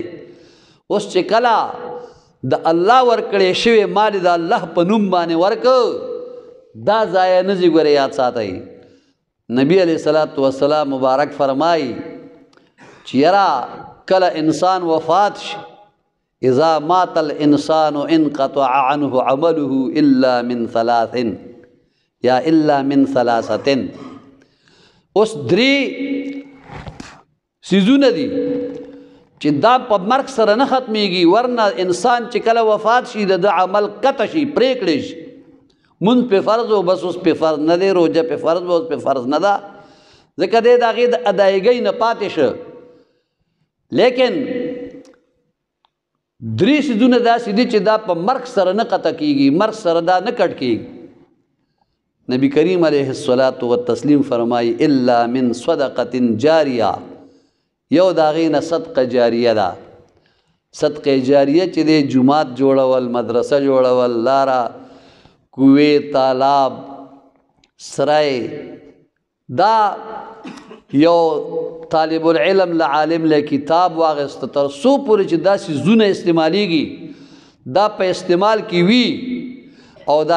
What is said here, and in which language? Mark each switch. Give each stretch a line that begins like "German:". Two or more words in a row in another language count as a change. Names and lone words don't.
Pashto: اوس چې کله د الله ورکړې شوی مال د الله په نوم باندې ورکړ، دا ضایع نه ځي. ګوره یاد ساتئ، نبی
Arabic: علیہ الصلوۃ والسلام
Pashto: مبارک فرمائی چې یرا کله انسان وفات شي،
Arabic: اذا مات الانسان انقطع عنه عمله الا من ثلاث یا الا من ثلاثه.
Pashto: اوس درې سیزونه دي چې دا په مرګ سره نه ختمیږي، ورنه انسان چې کله وفات شي د عمل قطع شي، پریکړې شي. منځ په فرض و بس اوس په فرض نه دی، روژه په فرض و اوس په فرض نه ده، ځکه دی د هغې د ادایګۍ نه پاتې شه. لیکن درې څیزونه داسې دي چې دا په مرګ سره نه قطع کېږي، مرګ سره دا نه کټ کېږي. نبی کریم
Arabic: علیه الصلاۃ والتسلیم
Pashto: فرمایي
Arabic: الا من صدقة جاریه،
Pashto: یو د هغې نه صدقه جاریه ده. صدقه جاریه چې دی جومات جوړول، مدرسه جوړول، لاره، کوې، تالاب، سرای. دا یو طالب العلم له عالم له کتاب واغسته، تر څو پورې چې دا څیزونه استعمالیږي، دا په استعمال کې وي، او دا